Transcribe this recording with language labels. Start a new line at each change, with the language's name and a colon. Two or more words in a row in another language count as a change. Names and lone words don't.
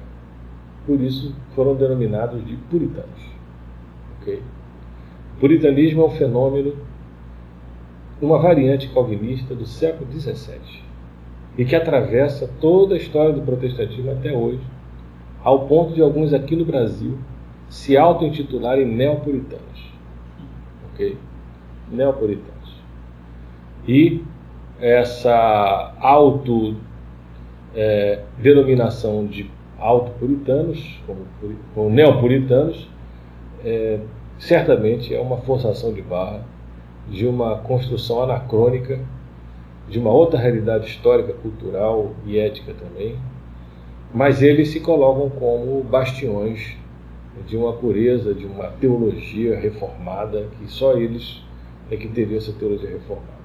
Portuguese: Por isso foram denominados de puritanos. Okay? O puritanismo é um fenômeno, uma variante calvinista do século XVII, e que atravessa toda a história do protestantismo até hoje, ao ponto de alguns aqui no Brasil se auto-intitularem neopuritanos. Ok? Neopuritanos. E essa denominação de autopuritanos, como neopuritanos, certamente é uma forçação de barra de uma construção anacrônica, de uma outra realidade histórica, cultural e ética também, mas eles se colocam como bastiões de uma pureza, de uma teologia reformada, que só eles é que teriam essa teologia reformada.